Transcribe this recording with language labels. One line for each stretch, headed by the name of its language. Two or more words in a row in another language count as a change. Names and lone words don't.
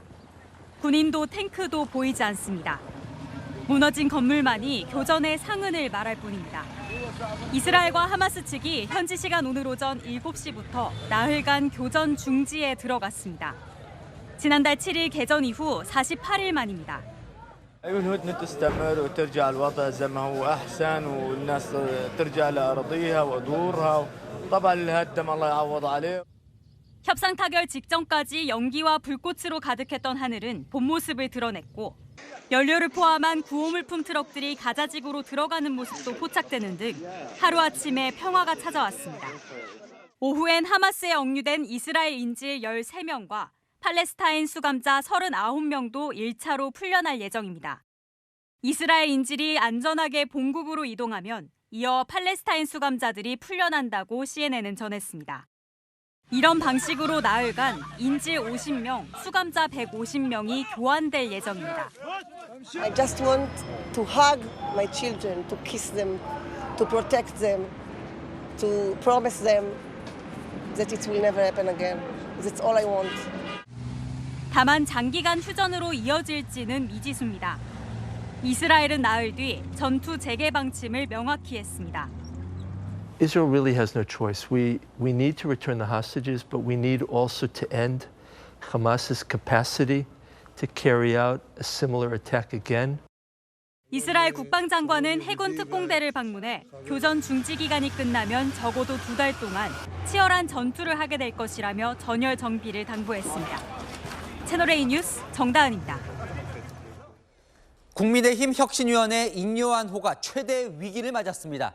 Korean: 군인도 탱크도 보이지 않습니다. 무너진 건물만이 교전의 상흔을 말할 뿐입니다. 이스라엘과 하마스 측이 현지 시간 오늘 오전 7시부터 나흘간 교전 중지에 들어갔습니다. 지난달 7일 개전 이후 48일 만입니다.
Arabic: الهدنة تستمر وترجع الوضع زي ما هو أحسن والناس ترجع لأراضيها ودورها طبعا اللي هدم الله يعوض عليه.
Korean: 협상 타결 직전까지 연기와 불꽃으로 가득했던 하늘은 본 모습을 드러냈고 연료를 포함한 구호물품 트럭들이 가자지구로 들어가는 모습도 포착되는 등 하루아침에 평화가 찾아왔습니다. 오후엔 하마스에 억류된 이스라엘 인질 13명과 팔레스타인 수감자 39명도 1차로 풀려날 예정입니다. 이스라엘 인질이 안전하게 본국으로 이동하면 이어 팔레스타인 수감자들이 풀려난다고 CNN은 전했습니다. 이런 방식으로 나흘간 인질 50명, 수감자 150명이 교환될 예정입니다.
English: I just want to hug my children, to kiss them, to protect them, to promise them that it will never happen again. That's all I want.
Korean: 다만 장기간 휴전으로 이어질지는 미지수입니다. 이스라엘은 나흘 뒤 전투 재개 방침을 명확히 했습니다.
English: Israel really has no choice. We need to return the hostages, but we need also to end Hamas's capacity to carry out a similar attack again.
Korean: 이스라엘 국방장관은 해군 특공대를 방문해 교전 중지 기간이 끝나면 적어도 2달 동안 치열한 전투를 하게 될 것이라며 전열 정비를 당부했습니다. 채널A 뉴스 정다은입니다. 국민의힘 혁신위원회 인요한호가 최대 위기를 맞았습니다.